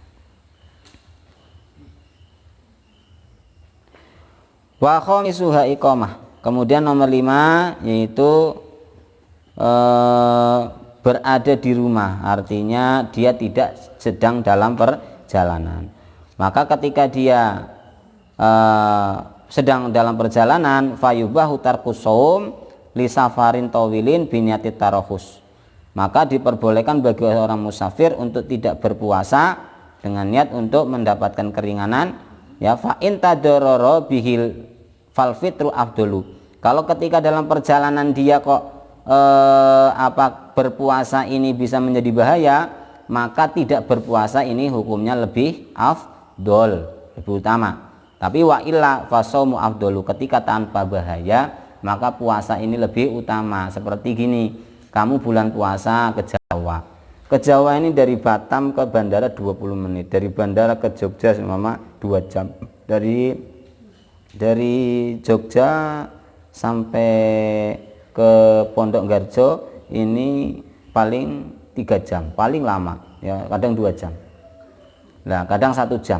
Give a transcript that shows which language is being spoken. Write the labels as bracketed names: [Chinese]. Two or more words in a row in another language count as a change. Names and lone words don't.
[Arabic] وخامسها إقامة. [Indonesian] Kemudian nomor 5 yaitu berada di rumah, artinya dia tidak sedang dalam perjalanan. Maka ketika dia sedang dalam perjalanan, [Arabic] فيباح ترك الصوم لسفر طويل بنية الترخص, [Indonesian] maka diperbolehkan bagi orang musafir untuk tidak berpuasa dengan niat untuk mendapatkan keringanan ya. [Arabic] فإن تضرر به فالفطر أفضل, [Indonesian] kalau ketika dalam perjalanan dia kok berpuasa ini bisa menjadi bahaya, maka tidak berpuasa ini hukumnya lebih afdol, lebih utama. [Arabic] Tapi وإلا فالصوم أفضل, [Indonesian] ketika tanpa bahaya maka puasa ini lebih utama. Seperti gini, kamu bulan puasa ke Jawa ini dari Batam ke bandara 20 menit, dari bandara ke Jogja selama 2 jam, dari Jogja sampai ke Pondok Garjo ini paling 3 jam, paling lama ya, kadang 2 jam, nah kadang 1 jam.